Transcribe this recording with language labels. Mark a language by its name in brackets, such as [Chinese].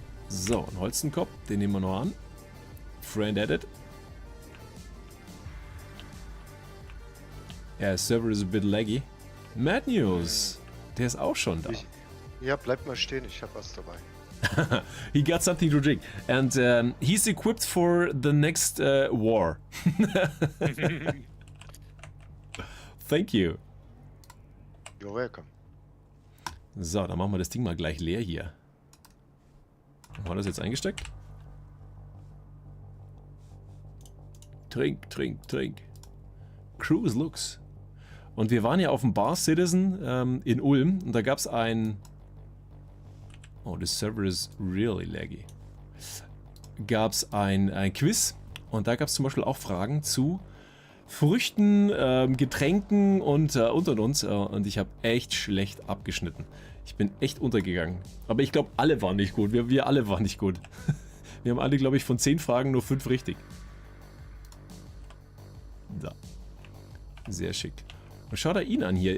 [German] So, ein Holstenkopf, den nehmen wir noch an. [English] Friend added. [German] Ja, [English] Server is a bit laggy. [German] Mad News, der ist auch schon da. Ja, bleib mal stehen, ich hab was dabei. [English] He got something to drink. And he's equipped for the next war. Thank you. You're welcome. [German] So, dann machen wir das Ding mal gleich leer hier. Haben wir das jetzt eingesteckt? Trink, trink, trink. Cruise Looks. Und wir waren ja auf dem Bar Citizen in Ulm und da gab es ein... [English] Oh, this server is really laggy. [German] Gab es ein Quiz und da gab es zum Beispiel auch Fragen zu Früchten, Getränken und uns. Und ich habe echt schlecht abgeschnitten. Ich bin echt untergegangen. Aber ich glaube, alle waren nicht gut. Wir alle waren nicht gut. Wir haben alle, glaube ich, von 10 Fragen nur 5 richtig. Da. Sehr schick. Und schau da ihn an hier.